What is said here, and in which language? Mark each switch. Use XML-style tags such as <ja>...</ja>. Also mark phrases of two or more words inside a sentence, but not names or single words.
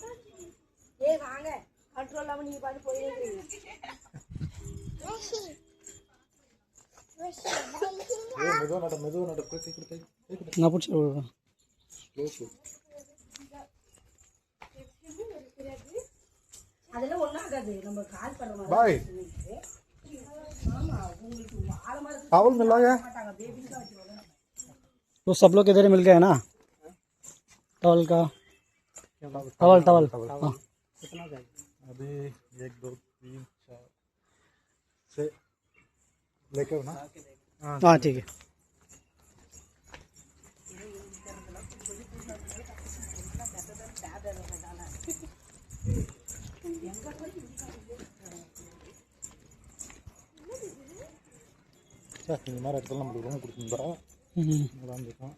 <ta>நான் பிடிச்சி அதெல்லாம் ஒன்றும் ஆகாது. நம்ம கால் பண்ணுவோம்.</ta> <hi>बाय चावल मिल रहा है तो सब लोग इधर ही मिल गए ना? टवल का टवल टवल हाँ अभी 1 2 3 4 से लेके ना हाँ ठीक है.</hi> <ta>இந்த மாதிரி இடத்துல நம்மளுக்கு ரூம் கொடுத்துருந்தா இருக்கும்.</ta>